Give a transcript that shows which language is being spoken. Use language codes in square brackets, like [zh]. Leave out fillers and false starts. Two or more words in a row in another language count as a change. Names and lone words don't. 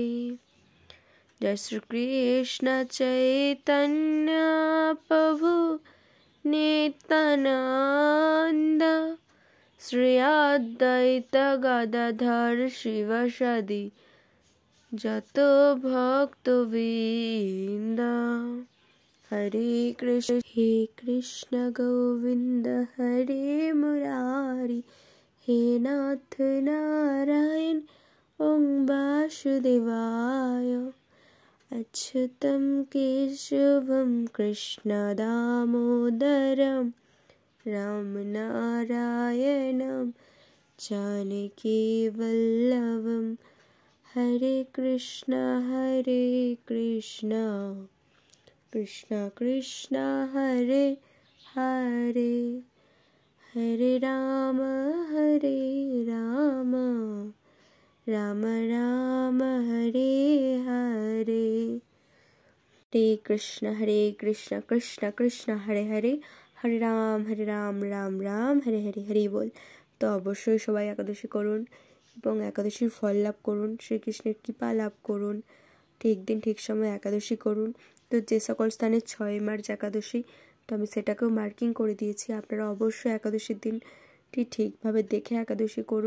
[bn] জয় শ্রীকৃষ্ণ চৈতন্য প্রভু নিত্যানন্দ, শ্রী অদ্বৈত গদাধর শিবসদি যত ভক্তবৃন্দ। [sa] হরে কৃষ্ণ গোবিন্দ হরে মুরারি, হে নাথ নারায়ণ ওং বাসুদেবায়। अच्युतं केशवं कृष्ण दामोदरं, राम नारायणं जानकी वल्लभं। हरे कृष्ण कृष्ण कृष्ण हरे हरे, हरे राम राम राम हरे हरे। हरे कृष्ण कृष्ण कृष्ण हरे हरे, हरे राम राम राम हरे हरे। [bn] হরি বোল। তো অবশ্যই সবাই একাদশী করুন এবং একাদশীর ফল লাভ করুন, শ্রীকৃষ্ণের কৃপা লাভ করুন। ঠিক দিন ঠিক সময় একাদশী করুন। তো যে সকল স্থানে 6 মার্চ একাদশী, তো আমি সেটাকেও মার্কিং করে দিয়েছি। আপনারা অবশ্যই একাদশীর দিনটি ঠিকভাবে দেখে একাদশী করুন।